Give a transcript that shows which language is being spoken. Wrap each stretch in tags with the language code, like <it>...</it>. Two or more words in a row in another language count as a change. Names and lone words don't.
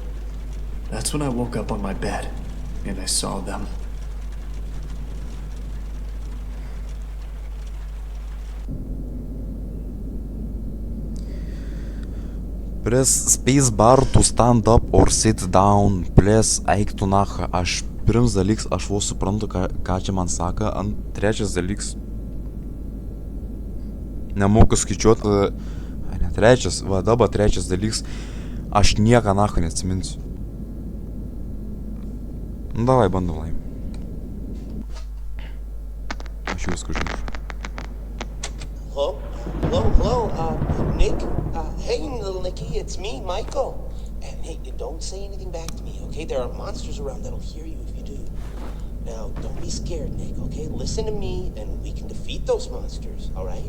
<en>That's when I woke up on my bed, and I saw them. Press spacebar to stand up or sit down.</en> <lt>Press eik tu nacha. Pirmas dalyks, aš vos suprantu, ką čia man saka. Trečias dalyks, nemoku skaičiuoti. Ne trečias, va dabar trečias dalyks, aš nieką nacha neatsiminsiu. Davai, bandom laim. Aš jau viską užmiršau.</lt> <en>Hello, Nick? Hey, little Nicky, it's me, Michael. And hey, don't say anything back to me, okay? There are monsters around that'll hear you if you do. Now, don't be scared, Nick, okay? Listen to me, and we can defeat those monsters, all right?</en>